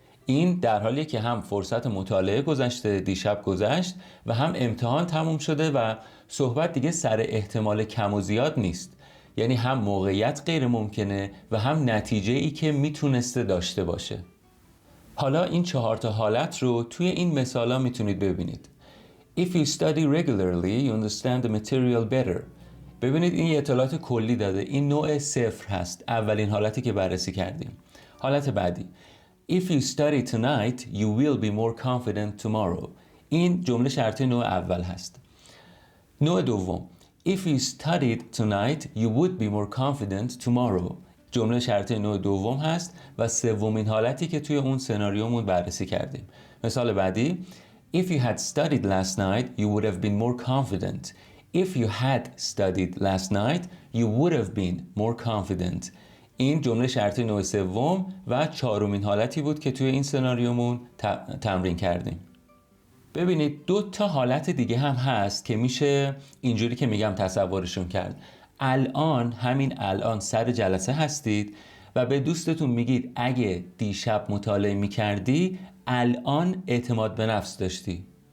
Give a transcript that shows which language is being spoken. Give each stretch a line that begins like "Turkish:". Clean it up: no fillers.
Persian: این در حالیه که هم فرصت مطالعه گذشته، دیشب گذشت، و هم امتحان تموم شده و صحبت دیگه سر احتمال کم و زیاد نیست. یعنی هم موقعیت غیر ممکنه و هم نتیجه ای که میتونسته داشته باشه. حالا این 4 تا حالت رو توی این مثالا میتونید ببینید.
English: If you study regularly, you understand the material better.
Persian: ببینید این یه اطلاعات کلی داده. این نوع 0 هست. اولین حالتی که بررسی کردیم. حالت بعدی.
English: If you study tonight, you will be more confident tomorrow.
Persian: این جمله شرطی نوع اول هست. نوع دوم.
English: If you studied tonight, you would be more confident tomorrow.
Persian: جمله شرطی نوع دوم هست و سومین حالتی که توی اون سناریومون بررسی کردیم. مثال بعدی.
English: If you had studied last night, you would have been more confident. If you had studied last night, you would have been more confident.
Persian: این جمله شرطی نوع سوم و چهارمین حالتی بود که توی این سناریومون تمرین کردیم. ببینید 2 حالت دیگه هم هست که میشه اینجوری که میگم تصورشون کرد. همین الان سر جلسه هستید و به دوستتون میگید اگه دیشب مطالعه میکردی الان اعتماد به نفس داشتی.